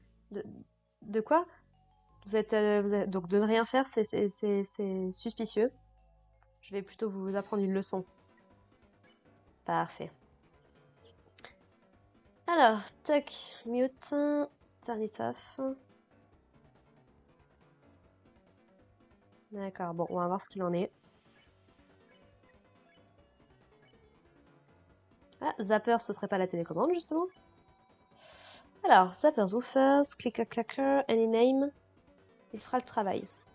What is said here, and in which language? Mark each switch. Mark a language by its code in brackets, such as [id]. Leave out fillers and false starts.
[fr] De, de quoi? Donc de ne rien faire, c'est suspicieux. Je vais plutôt vous apprendre une leçon. Parfait. Alors, [en] tac, mute, turn it off. [fr] D'accord, bon, on va voir ce qu'il en est. Ah, Zapper, ce serait pas la télécommande, justement? Alors, Zapper Zoofers, [en] clicker clacker, any name. [fr] Il fera le travail.